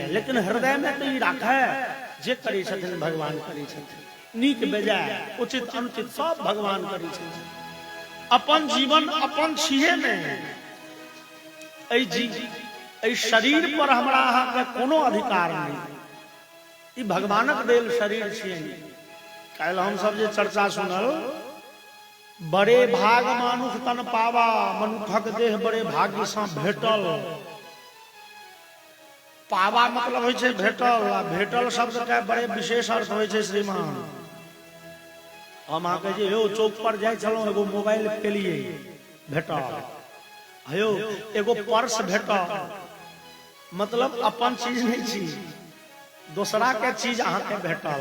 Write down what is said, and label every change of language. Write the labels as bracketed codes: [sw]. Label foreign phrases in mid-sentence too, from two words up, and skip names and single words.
[mai] लेकिन हृदय में तो ई राखै जे करै छथिन भगवान करै छथिन, नीक बेजाय उचित अनुचित सब भगवान करै छथिन। अपन जीवन अपन छिए नहीं, एहि शरीर पर हमरा अहाँ के कोनो अधिकार नहीं। ई भगवानक देल शरीर छिए। काल्हि हम सब जे चर्चा सुनल, [awa] बड़े भाग मानुष तन पावा, [mai] मनुखक देह बड़े भाग्य से भेटल। पावा मतलब होइ छै भेटल, आ भेटल शब्द के बड़े विशेष अर्थ होइ छै श्रीमान। हम अहाँके जे यौ चौक पर जाइ छलहुँ, एगो मोबाइल पेलिए भेटल, हयो एगो पर्स भेटल, मतलब अपन चीज नहीं छी, दोसरा के चीज अहाँके भेटल।